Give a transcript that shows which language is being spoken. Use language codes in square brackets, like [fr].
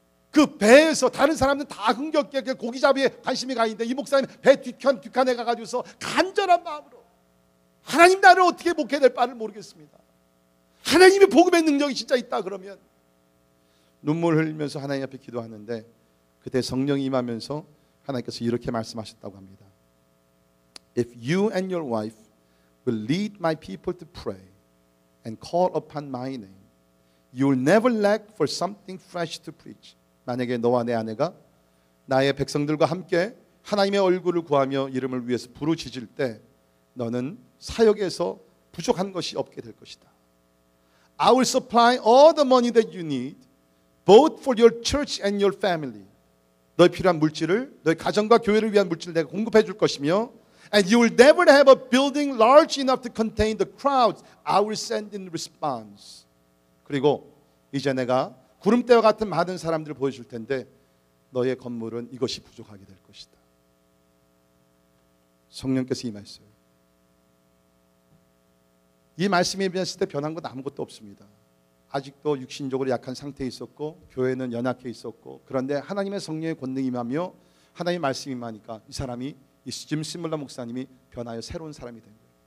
[ko] 그 배에서 다른 사람들은 다 흥겹게 고기잡이에 관심이 가 있는데 이 목사님 배 뒷칸에 가가지고서 간절한 마음으로 하나님 나를 어떻게 목회해야 될 바를 모르겠습니다. 하나님의 복음의 능력이 진짜 있다 그러면 눈물 흘리면서 하나님 앞에 기도하는데 그때 성령이 임하면서 하나님께서 이렇게 말씀하셨다고 합니다. [en] If you and your wife will lead my people to pray and call upon my name, you will never lack for something fresh to preach. [ko] 만약에 너와 내 아내가 나의 백성들과 함께 하나님의 얼굴을 구하며 이름을 위해서 부르짖을 때 너는 사역에서 부족한 것이 없게 될 것이다. [en] I will supply all the money that you need, both for your church and your family. [ko] 너의 필요한 물질을, 너의 가정과 교회를 위한 물질을 내가 공급해 줄 것이며 [en] And you will never have a building large enough to contain the crowds I will send in response. [ko] 그리고 이제 내가 구름대와 같은 많은 사람들을 보여줄 텐데 너의 건물은 이것이 부족하게 될 것이다. 성령께서 임하셨어요. 이 말씀이 임했을 때 변한 건 아무것도 없습니다. 아직도 육신적으로 약한 상태에 있었고 교회는 연약해 있었고 그런데 하나님의 성령의 권능이 임하며 하나님의 말씀이 임하니까 이 사람이 이 짐스 물라 목사님이 변하여 새로운 사람이 된 거예요.